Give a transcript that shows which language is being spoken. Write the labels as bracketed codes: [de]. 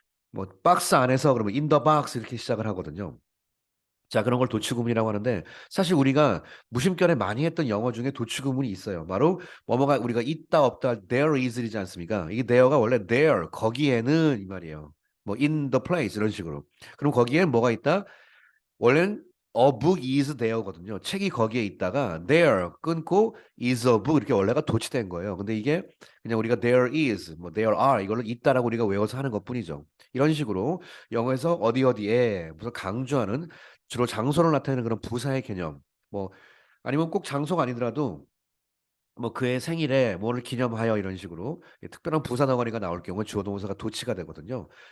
[ko] 뭐 박스 안에서 그러면 [en] in the box [ko] 이렇게 시작을 하거든요. 자, 그런 걸 도치구문이라고 하는데 사실 우리가 무심결에 많이 했던 영어 중에 도치구문이 있어요. 바로 뭐뭐가 우리가 있다 없다 [en] there is [ko] 이지 않습니까? 이게 there가 원래 there 거기에는 이 말이에요. 뭐 [en] in the place [ko] 이런 식으로. 그럼 거기에 뭐가 있다? 원래는 [en] a book is there [ko] 거든요. 책이 거기에 있다가 there 끊고 [en] is a book [ko] 이렇게 원래가 도치된 거예요. 근데 이게 그냥 우리가 [en] there is, [ko] 뭐 [en] there are [ko] 이걸로 있다라고 우리가 외워서 하는 것뿐이죠. 이런 식으로 영어에서 어디 어디에 무슨 강조하는 주로 장소를 나타내는 그런 부사의 개념. 뭐 아니면 꼭 장소가 아니더라도 뭐 그의 생일에 뭐를 기념하여 이런 식으로 특별한 부사 덩어리가 나올 경우 주어 동사가 도치가 되거든요.